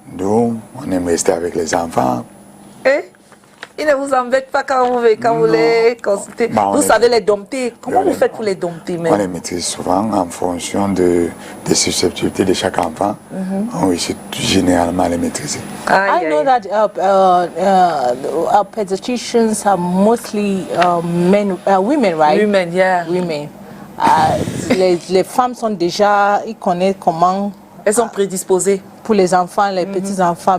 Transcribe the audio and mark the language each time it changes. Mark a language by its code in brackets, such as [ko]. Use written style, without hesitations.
[fr] Doux, on aime rester avec les enfants. Et ils ne vous embêtent pas quand vous les consultez. Vous savez les dompter. Comment vous faites pour les dompter? On les maîtrise souvent en fonction des susceptibilités de chaque enfant. On réussit généralement à les maîtriser. [en] I know that our pediatricians are mostly women, right? Women, yeah. Women. [fr] Les femmes sont déjà, ils connaissent comment. Elles sont prédisposées pour les enfants, les petits enfants.